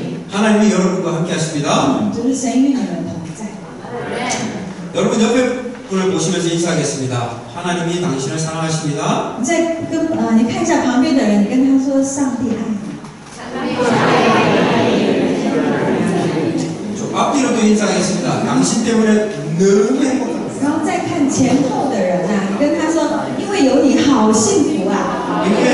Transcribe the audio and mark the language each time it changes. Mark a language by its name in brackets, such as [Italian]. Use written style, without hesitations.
[Korean] 하나님이 여러분과 함께 하십니다. [Chinese] 就是神与你们同在。 [Korean] 여러분 옆에 분을 보시면서 인사하겠습니다. 하나님이 당신을 사랑하십니다. [Chinese] 你看一下旁边的人，你跟他说上帝爱你。 [Korean] 앞뒤로도 인사하겠습니다. 당신 때문에 너무 행복합니다. [Chinese] 然后再看前后的人啊，你跟他说，因为有你好幸福啊。